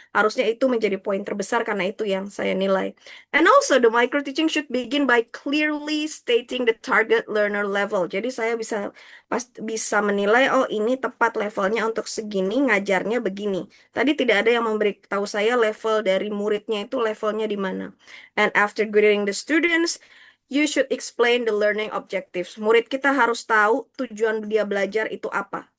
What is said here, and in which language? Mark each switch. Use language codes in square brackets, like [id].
[id] Harusnya itu menjadi poin terbesar karena itu yang saya nilai. [en] And also, the micro teaching should begin by clearly stating the target learner level. [id] Jadi saya bisa menilai, oh ini tepat levelnya untuk segini, ngajarnya begini. Tadi tidak ada yang memberitahu saya level dari muridnya itu levelnya di mana. [en] And after grading the students, you should explain the learning objectives. [id] Murid kita harus tahu tujuan dia belajar itu apa.